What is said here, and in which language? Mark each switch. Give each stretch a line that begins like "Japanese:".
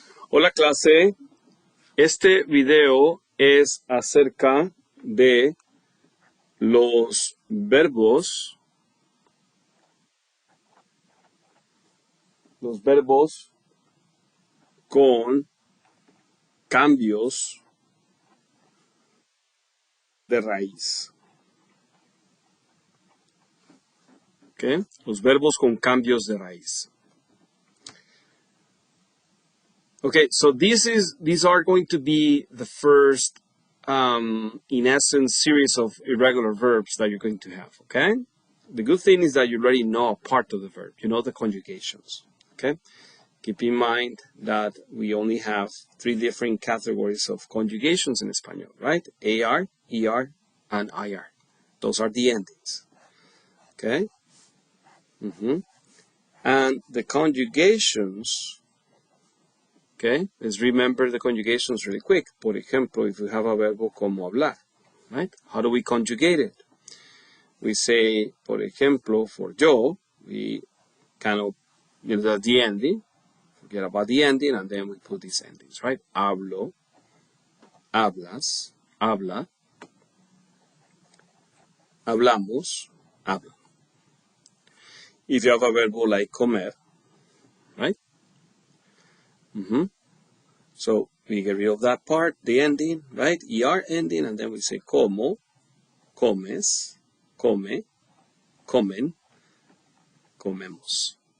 Spanish: Hola clase, este video es acerca de los verbos con cambios de raíz. ¿Okay? Los verbos con cambios de raíz.
English: Okay, so these are going to be the first, in essence, series of irregular verbs that you're going to have, okay? The good thing is that you already know a part of the verb. You know the conjugations, okay? Keep in mind that we only have 3 different categories of conjugations in Espanol, right? AR, ER, and IR. Those are the endings, okay? And the conjugations, okay, let's remember the conjugations really quick.
Spanish: Por ejemplo,
English: if we have a verbo como hablar, right? How do we conjugate it? We say,
Spanish: por ejemplo,
English: for yo, we kind of, the ending, forget about the ending, and then we put these endings, right?
Spanish: Hablo, hablas, habla, hablamos, hablan.
English: If you have a verbo like comer, right? So we get rid of that part, the ending, right? ER ending, and then we say como, comes, come, comen, comemos.